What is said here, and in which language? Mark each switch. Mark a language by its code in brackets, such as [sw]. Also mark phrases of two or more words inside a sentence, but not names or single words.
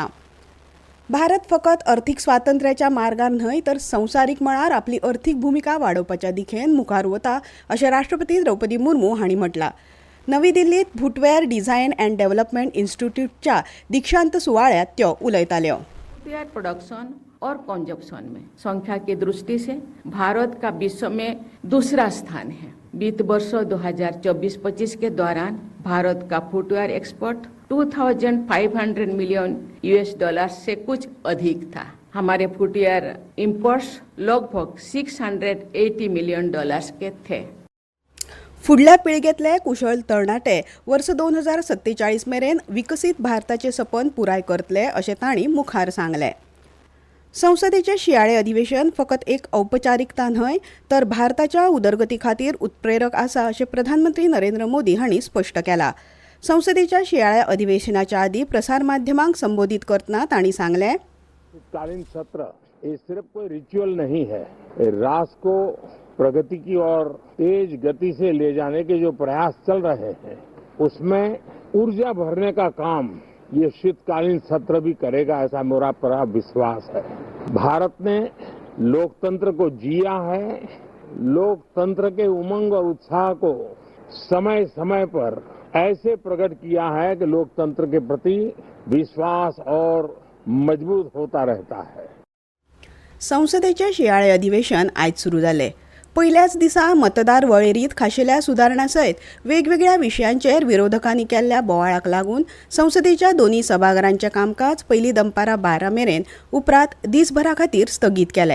[kok] भारत फकत अर्थीक स्वातंत्र्याच्या मार्गार न्हय तर संवसारीक मळार आपली अर्थीक भूमिका वाडोवपाच्या दिशेन मुखार वता अशें राष्ट्रपती द्रौपदी मुर्मू हांणी म्हटलां. नवी दिल्लीत फुटवेअर डिझायन अँड डेव्हलपमेंट इन्स्टिट्यूटच्या दीक्षांत सुवाळ्यात त्यो उलयताल्यो. [en] footwear production [hi] और कंजप्शन में संख्या की दृष्टि से भारत का विश्व में दूसरा स्थान है. वित्त वर्ष 2024-25 के दौरान भारत का [en] footwear export [hi] $2,500 मिलियन से कुछ अधिक था. हमारे [en] footwear imports [hi] लगभग $680 मिलियन के थे. [kok] फुडल्या पिळगेतले कुशळ तरणाटे वर्स 2047 मेरेन विकसीत भारताचे सपन पुराय करतले अशें तांणी मुखार सांगलें. संसदेचे शियाळे अधिवेशन फकत एक औपचारिकता न्हय तर भारताच्या उदरगती खातीर उत्प्रेरक आसा अशें प्रधानमंत्री नरेंद्र मोदी हांणी स्पश्ट केलां. संसदेच्या शियाळ्या अधिवेशनाच्या आदी प्रसार माध्यमांक संबोधित करतना तांणी सांगलें, [hi] शीतकालीन सत्र ये सिर्फ कोई रिचुअल नहीं है. राष्ट्र को प्रगति की ओर तेज गति से ले जाने के जो प्रयास चल रहे हैं उसमें ऊर्जा भरने का काम ये शीतकालीन सत्र भी करेगा, ऐसा मेरा पूरा विश्वास है. भारत ने लोकतंत्र को जिया है. लोकतंत्र के उमंग और उत्साह को समय समय पर ऐसे प्रकट किया है कि लोकतंत्र के प्रति विश्वास और मजबूत होता रहता है. [kok] संसदेचे शियाळे अधिवेशन आयज सुरू जालें. पयल्याच दिसा मतदार वळेरींत खाशेल्या सुदारणा सयत वेगवेगळ्या विशयांचेर विरोधकांनी केल्ल्या बोवाळाक लागून संसदेच्या दोन्ही सभाघरांचें कामकाज पयलीं दनपारां 12 मेरेन उपरांत दिसभरा खातीर स्थगीत केलें.